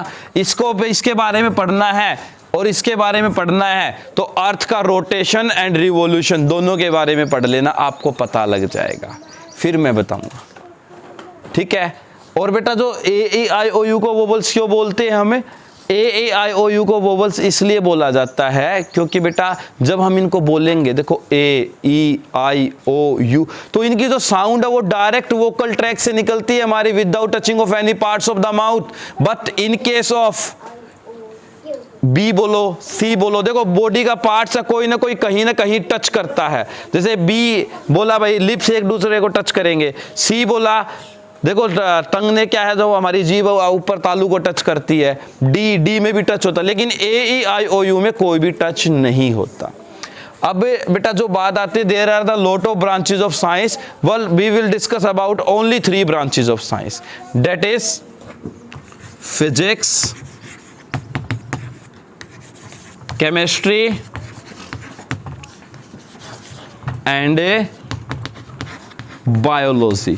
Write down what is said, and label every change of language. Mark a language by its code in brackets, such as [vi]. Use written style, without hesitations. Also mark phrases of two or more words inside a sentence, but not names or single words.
[hi] इसको इसके बारे में पढ़ना है और इसके बारे में पढ़ना है तो अर्थ का [en] rotation and revolution [hi] दोनों के बारे में पढ़ लेना, आपको पता लग जाएगा। फिर मैं बताऊंगा, ठीक है। और बेटा जो A-E-I-O-U को वोवल्स क्यों बोलते हैं हमें? A-E-I-O-U को वोवल्स इसलिए बोला जाता है क्योंकि बेटा जब हम इनको बोलेंगे, देखो A-E-I-O-U, तो इनकी जो साउंड है वो डायरेक्ट [en] vocal track [hi] से निकलती है हमारी, [en] without touching of any parts of the mouth. but in case of B [hi] बोलो, C बोलो, देखो बॉडी का पार्ट्स है, कोई ना कोई कहीं ना कहीं टच करता है। जैसे B बोला भाई लिप्स एक दूसरे को टच करेंगे, C बोला देखो टंग ने क्या है जो हमारी जीभ ऊपर तालू को टच करती है, डी में भी टच होता है, लेकिन A-E-I-O-U में कोई भी टच नहीं होता। अब बेटा जो बात आती है, [en] There are the lot of branches of science, well we will discuss about only 3 branches of science, that is physics, chemistry and biology.